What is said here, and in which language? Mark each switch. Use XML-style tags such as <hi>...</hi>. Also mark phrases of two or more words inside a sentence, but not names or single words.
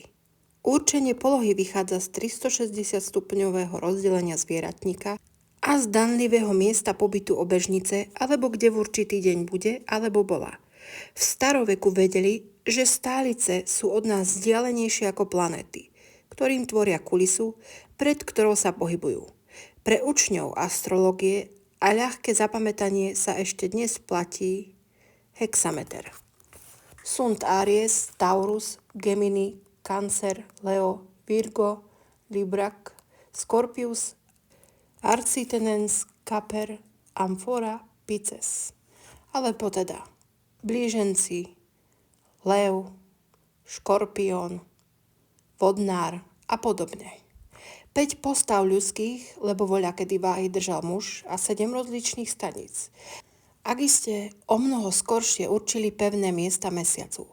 <sk>Určenie polohy vychádza z 360 stupňového rozdelenia zvieratníka a zdanlivého miesta pobytu obežnice, alebo kde v určitý deň bude, alebo bola. V staroveku vedeli, že stálice sú od nás vzdialenejšie ako planéty, ktorým tvoria kulisu, pred ktorou sa pohybujú. Pre učňov astrológie a ľahké zapamätanie sa ešte dnes platí hexameter.</sk> <la>Sunt Aries, Taurus, Gemini, Cancer, Leo, Virgo, Libra, Scorpius, Arcitenens, Caper, Amphora, Pisces.</la> <sk>Alebo teda blíženci, Lev, Škorpión, Vodnár a podobne. 5 postav ľudských, lebo voľakedy váhy držal muž a 7 rozličných staníc. Ak iste o mnoho skoršie určili pevné miesta mesiacu.</sk>